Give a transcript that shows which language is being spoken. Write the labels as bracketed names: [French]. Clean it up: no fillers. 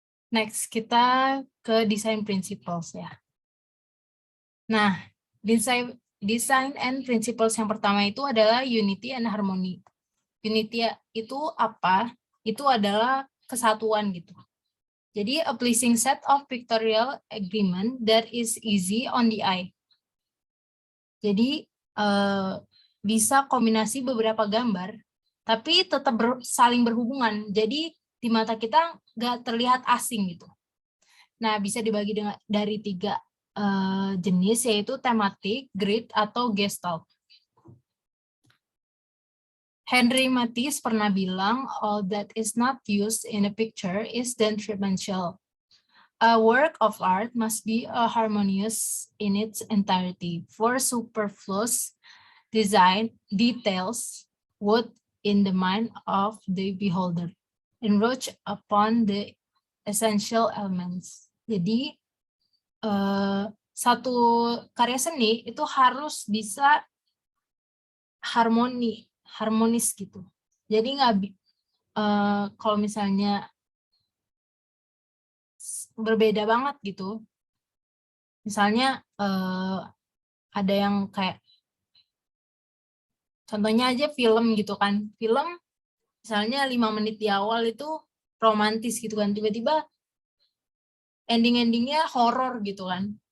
[Indonesian] Next, kita ke design principles ya. Nah, design and principles yang pertama itu adalah unity and harmony. Unity itu apa? Itu adalah kesatuan gitu. [English] Jadi, a pleasing set of pictorial agreement that is easy on the eye. [Indonesian] Jadi, bisa kombinasi beberapa gambar, tapi tetap saling berhubungan. Jadi, di mata kita nggak terlihat asing gitu. Nah, bisa dibagi dari 3 jenis, yaitu tematik, grid, atau gestalt. [English] Henry Matisse [Indonesian] pernah bilang, [English] all that is not used in a picture is then three-dimensional. A work of art must be harmonious in its entirety, for superfluous design details would, in the mind of the beholder, encroach upon the essential elements. [Indonesian] Jadi, satu karya seni itu harus bisa harmonis gitu. Jadi kalau misalnya berbeda banget gitu, misalnya ada yang kayak, contohnya aja film gitu kan, film misalnya 5 menit di awal itu romantis gitu kan, tiba-tiba ending-endingnya horor gitu kan.